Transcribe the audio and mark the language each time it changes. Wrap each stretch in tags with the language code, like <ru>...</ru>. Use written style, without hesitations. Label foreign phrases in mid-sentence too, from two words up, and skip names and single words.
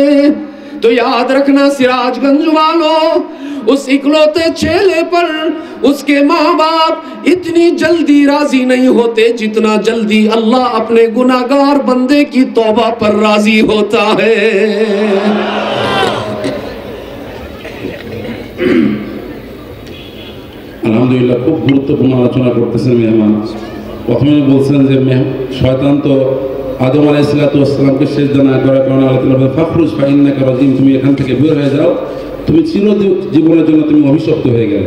<ur>تو یاد رکھنا سراج گنج والوں، اس اکلوتے چیلے پر اس کے ماں باپ اتنی جلدی راضی نہیں ہوتے جتنا جلدی اللہ اپنے گناہگار بندے کی توبہ پر راضی ہوتا ہے۔</ur> <bn>আলহামদুলিল্লাহ, খুব গুরুত্বপূর্ণ আলোচনা করতেছেন মেহমান। প্রথমে বলছেন যে শয়তান তো আদম আলাইহিসসালামকে সিজদা না করার কারণে আল্লাহ তাআলা বলেন</bn> <ar>فاخرج فإنك رجيم,</ar> <bn>তুমি এখান থেকে বের হয়ে যাও, তুমি চিরজীবনের জন্য তুমি অভিশপ্ত হয়ে গেলে।</bn>